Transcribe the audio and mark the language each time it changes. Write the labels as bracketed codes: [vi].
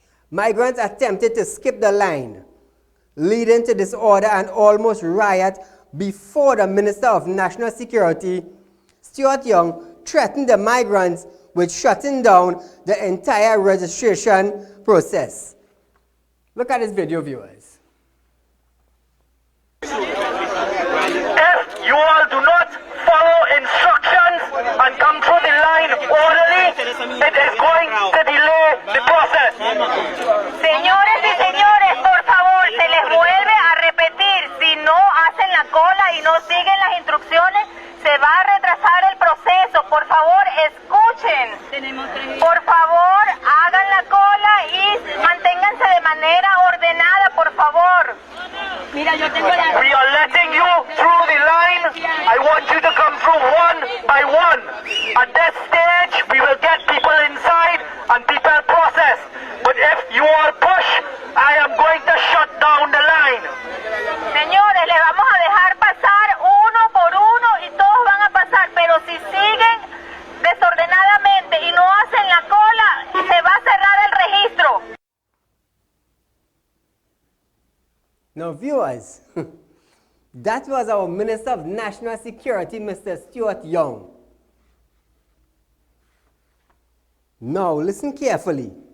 [en] Migrants attempted to skip the line, leading to disorder and almost riot before the Minister of National Security, Stuart Young, threatened the migrants with shutting down the entire registration process. Look at this video, viewers. If you all do not follow instructions and come through the line orderly, it is going to delay the process. [es] Señores y señores, por favor, se les vuelve a repetir, si no hacen la cola y no siguen las instrucciones, se va a retrasar el proceso. Por favor, escuchen. Por favor, hagan la cola y manténganse de manera ordenada, por favor. Mira, yo tengo la... [en] We are letting you through the line. I want you to come through one by one. At this stage, we will get people inside and people process. But if you all push, I am going to shut down the line. [es] Señores, les vamos a dejar pasar uno por uno y todos van a pasar, pero si siguen desordenadamente y no hacen la cola, se va a cerrar el registro. [en] Now viewers, that was our Minister of National Security, Mr. Stuart Young. Now listen carefully.